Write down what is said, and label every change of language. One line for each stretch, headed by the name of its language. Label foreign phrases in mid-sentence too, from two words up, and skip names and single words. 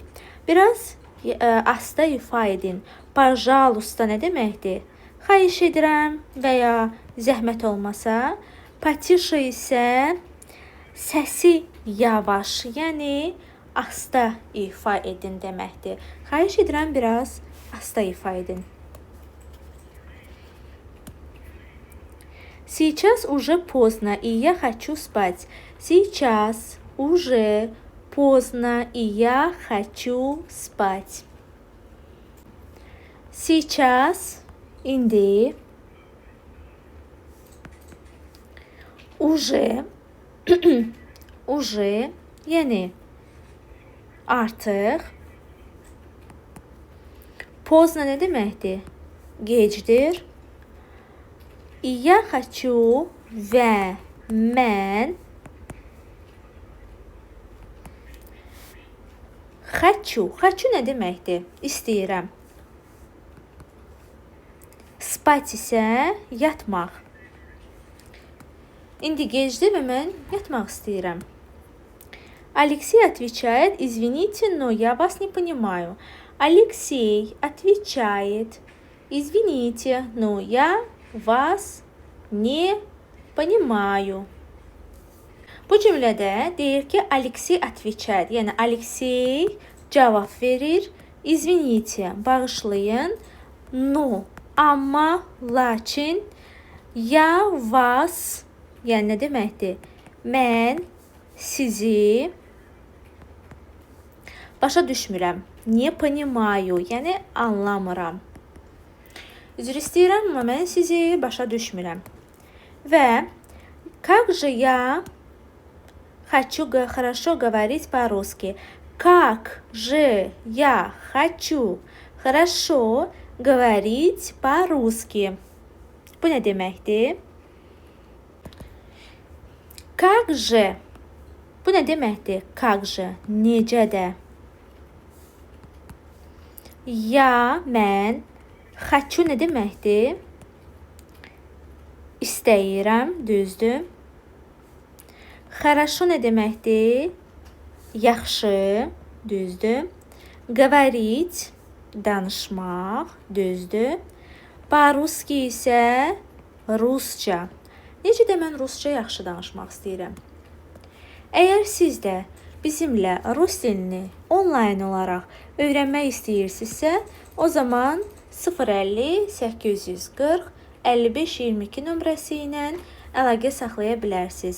Azerbaijani: Biraz asta ifa edin. Пожалуйста nə deməkdir? Xahiş edirəm və ya zəhmət olmasa. Потише isə səsi yavaş, yəni asta ifa edin deməkdir. Xahiş edirəm biraz asta ifa edin.
Russian: Сейчас уже поздно, и я хочу спать. Сейчас уже поздно, и я хочу спать.
Azerbaijani: Сейчас, indi.
Russian: Уже, уже,
Azerbaijani: yəni artıq. Поздно nə deməkdir? Gecdir.
Russian: Я хочу
Azerbaijani: və mən. Хочу nə deməkdir? İstəyirəm. Spать isə yatmaq. İndi gecdir və mən yatmaq istəyirəm.
Russian: Алексей отвечает: извините, но я вас не понимаю. Алексей отвечает: извините, но я вас не понимаю.
Azerbaijani: Bu cümlədə deyir ki, Alexey отвечает, yəni Alexey cavab verir. Извините, bağışlayın. No, amma, lakin,
Russian: я вас,
Azerbaijani: yəni nə deməkdir? Mən sizi başa düşmürəm.
Russian: Не понимаю,
Azerbaijani: yəni anlamıram. Üzr istəyirəm, amma mən sizi başa düşmürəm.
Russian: Və как же я хочу хорошо говорить по-русски. Как же я хочу хорошо говорить по-русски.
Azerbaijani: Bu nə deməkdir?
Russian: Как же.
Azerbaijani: Bu nə deməkdir?
Russian: Как же.
Azerbaijani: Necə də. Ya, mən. Хочу nə deməkdir? İstəyirəm, düzdür. Хорошо nə deməkdir? Yaxşı, düzdür. Говорить, danışmaq, düzdür. По-русски isə rusca. Necə də mən rusca yaxşı danışmaq istəyirəm. Əgər siz də bizimlə rus dilini onlayn olaraq öyrənmək istəyirsinizsə, o zaman 050 840 55 22 nömrəsi ilə əlaqə saxlaya bilərsiniz.